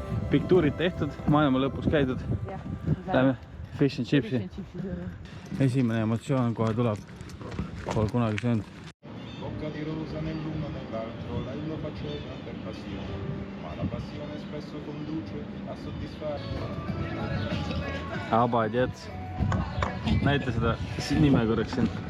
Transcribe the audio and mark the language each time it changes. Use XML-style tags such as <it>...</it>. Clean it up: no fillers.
<et>Pikk tuurid tehtud, maailma lõpus käidud. Lähme fish and chipsi. Esimene emotsioon kohe tuleb. Pole kunagi söönud.</et> <it>Bocca di rosa nell'uno nell'altro, lei lo faceva per passione, ma la passione spesso conduce a soddisfare. Abadjets.</it> <et>Näita seda nime korraks siin.</et>